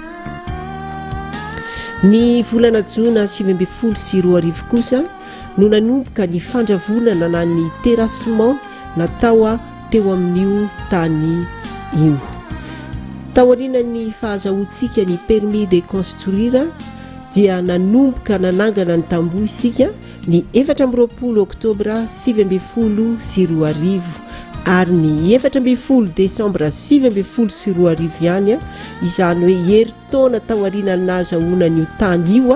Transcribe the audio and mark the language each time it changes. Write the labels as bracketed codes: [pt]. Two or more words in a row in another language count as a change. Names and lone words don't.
[mg] ny volana jona 2020 kosa no nanomboka ny fandravonana na ny terrassement natao teo amin'io tany io taorinan'ny fahazahoantsika ny [fr] permis de construire [mg] dia nanomboka nanangana ny tamboho isika ny 14 oktobra 2020 ary ny 14 desambra 2020 ihany izany hoe heritaona taorinany nahazahoana n'io tany io